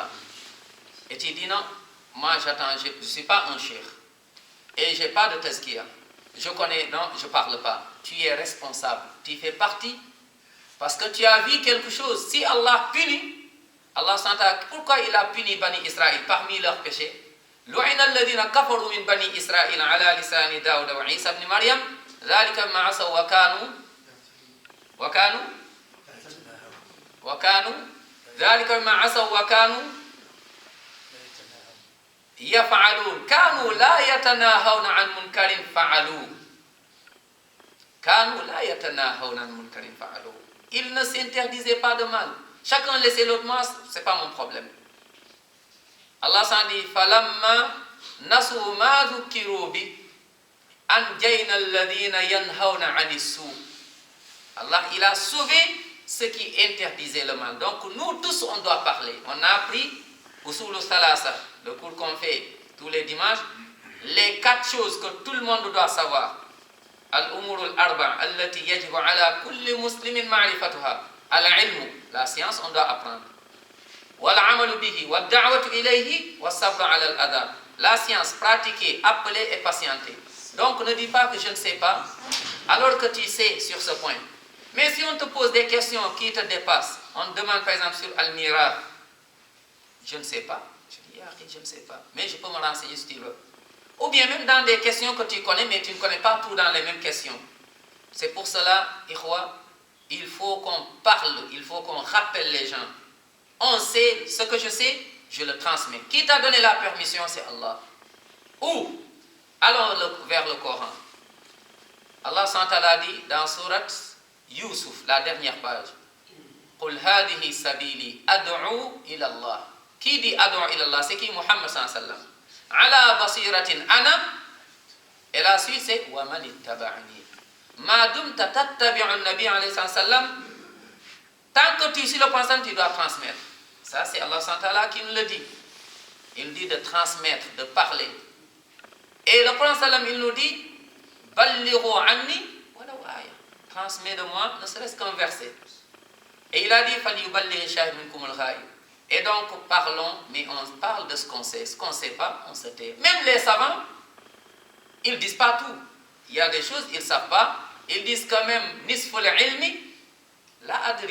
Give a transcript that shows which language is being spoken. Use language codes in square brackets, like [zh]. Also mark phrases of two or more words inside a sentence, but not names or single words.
[fr] Et tu dis non, moi j'attends, je ne suis pas un cheikh. Et je n'ai pas de tazkiya. Je connais, non, je ne parle pas. Tu es responsable. Tu fais partie. Parce que tu as vu quelque chose. Si Allah punit, Allah s'entend, pourquoi il a puni Bani Israël parmi leurs péchés? [ar] لعن الذين كفروا من بني إسرائيل على لسان داود وعيسى بن مريم ذلك ما عصوا وكانوا ذلك ما عصوا وكانوا يفعلون كانوا لا يتناهون عن منكر فعلوه [fr] ils ne s'interdisaient pas de mal. Chacun laissait l'autre mal, c'est pas mon problème. Allah s'en dit [ar] فلما نسوا ما ذكروا به أنجينا الذين ينهون عن السوء. [fr] Allah, il a sauvé ceux qui interdisaient le mal. Donc nous tous on doit parler. On a appris [ar] أصول ثلاثة, [fr] le cours qu'on fait tous les dimanches, les 4 choses que tout le monde doit savoir. [ar] الأمور الأربع التي يجب على كل مسلم معرفتها. [fr] Al-ilmu, la science on doit apprendre. [ar] والعمل به والدعوة إليه والصبر على الأذى. [fr] La science, pratiquer, appeler et patienter. Donc ne dis pas que je ne sais pas alors que tu sais sur ce point. Mais si on te pose des questions qui te dépassent, on te demande par exemple sur Al-Mirah, je ne sais pas. Je dis, je ne sais pas, mais je peux me renseigner si tu veux. Ou bien même dans des questions que tu connais, mais tu ne connais pas tout dans les mêmes questions. C'est pour cela, Ikhwa, il faut qu'on parle, il faut qu'on rappelle les gens. On sait, ce que je sais, je le transmets. Qui t'a donné la permission, c'est Allah. Ou, allons vers le Coran. Allah s.a. dit dans Surat Yusuf, la dernière page, [ar] قل هذه سبيلي أدعو إلى الله. [fr] Qui dit [ar] أدعو إلى الله? [fr] C'est qui? [ar] محمد ص على بصيرة أنا. [fr] Et la suite c'est [ar] ومن اتبعني. ما دمت تتبع النبي عليه السلام. [fr] Tant que tu suis le pensant, tu dois transmettre. Ça c'est Allah s.a. qui nous le dit. Il dit de transmettre, de parler. Et le prophète sallam il nous dit [ar] بلغوا عني ولو آية. [fr] Transmets de moi, ne serait-ce qu'un verset. Et il a dit et donc parlons, mais on parle de ce qu'on sait. Ce qu'on ne sait pas, on se tait. Même les savants, ils ne disent pas tout. Il y a des choses, ils ne savent pas. Ils disent quand même [ar] نصف العلم لا أدري.